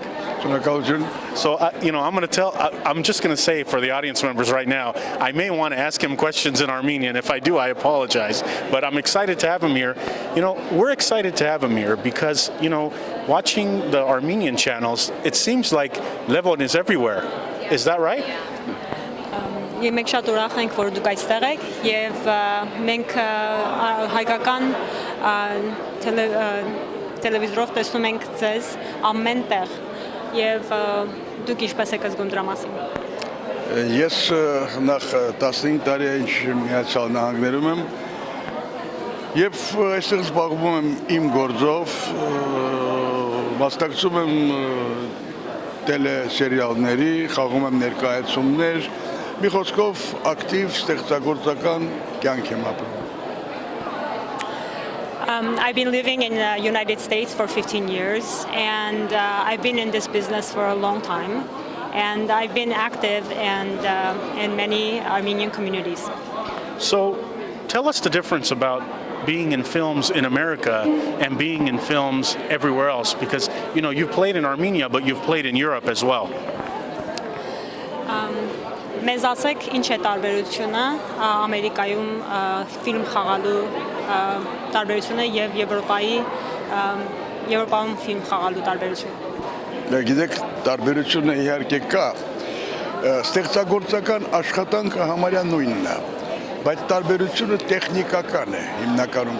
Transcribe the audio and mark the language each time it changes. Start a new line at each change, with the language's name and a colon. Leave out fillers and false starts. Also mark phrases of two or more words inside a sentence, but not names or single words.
English: So, I'm just going to say for the audience members right now, I may want to ask him questions in Armenian. If I do, I apologize. But I'm excited to have him here. We're excited to have him here because, watching the Armenian channels, it seems like Levon is everywhere. Is that right?
Armenian: Մենք շատ ուրախ ենք, որ դուք այստեղ եք եւ մենք հայկական տելևիզորով տեսնում ենք ձեզ ամեն տեղ եւ դուք ինչպես եք զգում դրա մասին։ Ես նախ 15 տարի ինչ Միացյալ Նահանգներում եմ եւ այստեղ զբաղվում եմ իմ գործով, մասնակցում եմ տելեսերիալների, խաղում եմ ներկայացումներ, մի խոսքով ակտիվ ստեղծագործական կյանք եմ ապրում։
English: I've been living in the United States for 15 years and I've been in this business for a long time and I've been active in many Armenian communities. So, tell us the difference about being in films in America and being in films everywhere else, because you've played in Armenia, but you've played in Europe as well.
Armenian: Մեզ ասեք ինչ է տարբերությունը Ամերիկայում ֆիլմ խաղալու տարբերությունը եւ Եվրոպայում ֆիլմ խաղալու տարբերությունը։ Գիտեք, տարբերությունը իհարկե կա, ստեղծագործական աշխատանքը համարյա նույնն է, բայց տարբերությունը տեխնիկական է, հիմնականում